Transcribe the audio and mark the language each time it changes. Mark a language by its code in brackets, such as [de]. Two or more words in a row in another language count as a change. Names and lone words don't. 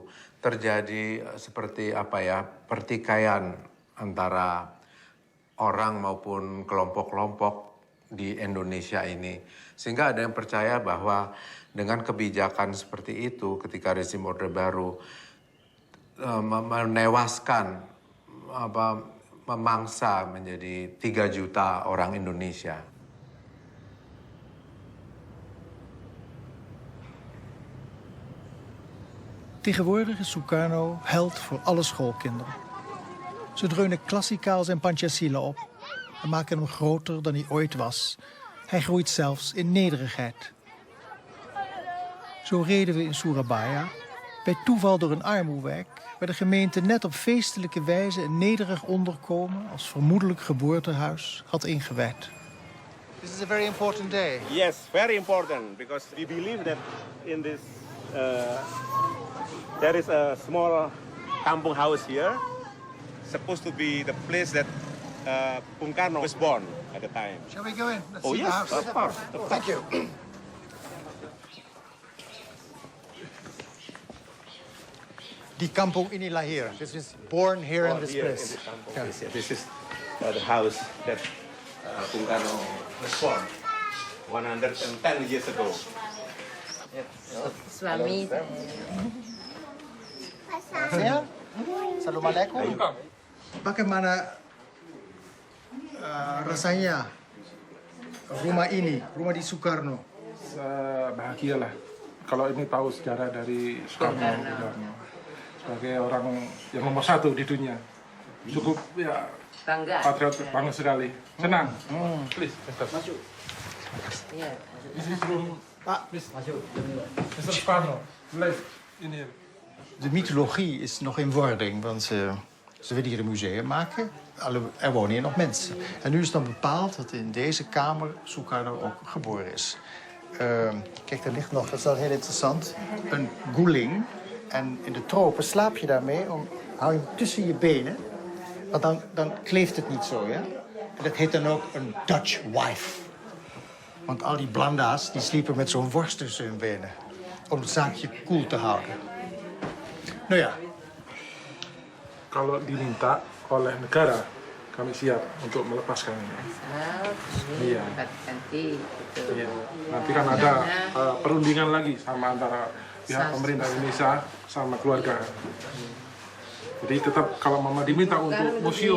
[id] Terjadi seperti pertikaian antara orang maupun kelompok-kelompok di Indonesia ini. Sehingga ada yang percaya bahwa dengan kebijakan seperti itu ketika rezim Orde Baru menewaskan memangsa menjadi 3 juta orang Indonesia. [nl] Tegenwoordig is Sukarno held voor alle schoolkinderen. Ze dreunen klassikaals en Pancasila op en maken hem groter dan hij ooit was. Hij groeit zelfs in nederigheid. Zo reden we in Surabaya, bij toeval door een armoewijk, waar de gemeente net op feestelijke wijze een nederig onderkomen als vermoedelijk geboortehuis had ingewijd. [en] This is a very important day. Yes, very important, because we believe that in this there is a small kampung house here, supposed to be the place that Bung Karno was born at the time. Shall we go in? Let's Oh see yes, the house. of course. Thank you. Die [id] kampung inilah [en] hier. This is born here in this place. Yes, this is the house that Bung Karno was born 110 years ago. [id] Suami. Saya, Assalamualaikum. Bagaimana rasanya rumah ini, rumah di Soekarno? Bahagialah kalau ini tahu sejarah dari Soekarno. Sebagai orang yang nomor 1 di dunia, cukup ya patriot, bangga sekali, senang. Please, masuk. Iya. [en] This is room. [id] Pak, please masuk. Mr. Soekarno, [nl] blijf in hier. De mythologie is nog in wording, want ze willen hier een museum maken. Er wonen hier nog mensen. En nu is dan bepaald dat in deze kamer Soekarno ook geboren is. Kijk, daar ligt nog, dat is wel heel interessant, een guling. En in de tropen slaap je daarmee, hou je hem tussen je benen. Want dan kleeft het niet zo, ja. En dat heet dan ook een [en] Dutch wife. [nl] Want al die blanda's, die sliepen met zo'n worst tussen hun benen. Om het zaakje koel te houden. Nou ja. [id] kalau diminta oleh negara, kami siap untuk melepaskan ini. Iya. Ganti gitu. Iya. Nanti kan ada perundingan lagi sama antara pihak pemerintah Indonesia sama keluarga. Jadi tetap kalau mama diminta untuk museum,